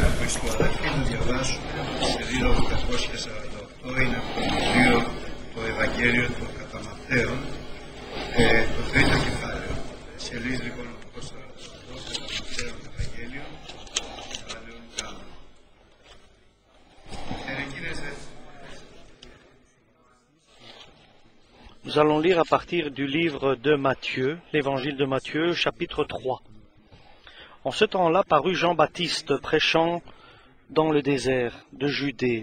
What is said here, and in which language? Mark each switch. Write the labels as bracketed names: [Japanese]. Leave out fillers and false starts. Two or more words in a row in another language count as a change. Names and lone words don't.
[Greek] του αδελφοί να διαβάσουμε το σελίδα 848, είναι από το βιβλίο το Ευαγγέλιο των Καταμαθαίων, το τρίτο κεφάλαιο. Σελίδα λοιπόν 848, Καταμαθαίων Ευαγγέλιο, κεφάλαιο Γ. [French] Nous allons lire à partir du livre de Matthieu, l'évangile de Matthieu, chapitre 3. En ce temps-là parut Jean-Baptiste prêchant dans le désert de Judée.